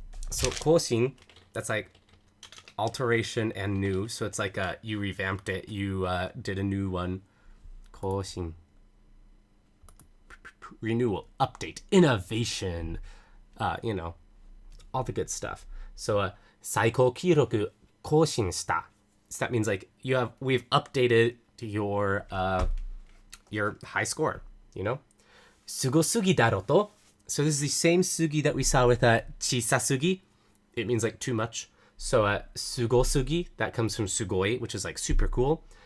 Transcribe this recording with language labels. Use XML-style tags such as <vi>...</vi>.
<en>So 更新, that's like alteration and new. So it's like you revamped it. You did a new one. 更新. Renewal, update, innovation. You know, all the good stuff.</en> <ja>So 最高記録更新した.</ja> <en>So that means like we've updated your high score, you know?</en> <ja>Sugosugi daro to.</ja> <en>So this is the same sugi that we saw with chisasugi. It means like too much. So sugosugi, that comes from sugoi, which is like super cool.</en>